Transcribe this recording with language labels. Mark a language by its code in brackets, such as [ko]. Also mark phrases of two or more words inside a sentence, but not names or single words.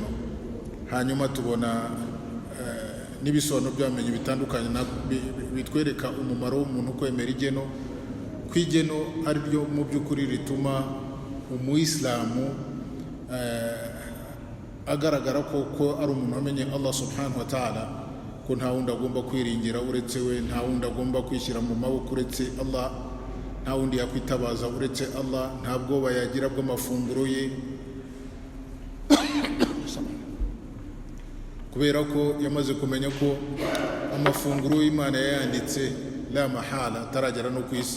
[rw] Hanyuma tubona n'ibisobanuro by'abamenyi bitandukanye bitwereka umumaro w'umuntu kwemera igeno, kw'igeno ari ryo mu by'ukuri rituma umuyisilamu agaragara ko ari umuntu wamenye [ar] الله سبحانه وتعالى, [rw] ko nta wundi agomba kwiringira uretse we, nta wundi agomba kwishyira mu maboko uretse Allah, nta wundi yakwitabaza uretse Allah, nta bwoba yagira bw'amafunguro ye, kubera ko yamaze kumenya ko amafunguro y'Imana yayanditse la mahala ataragera no ku isi.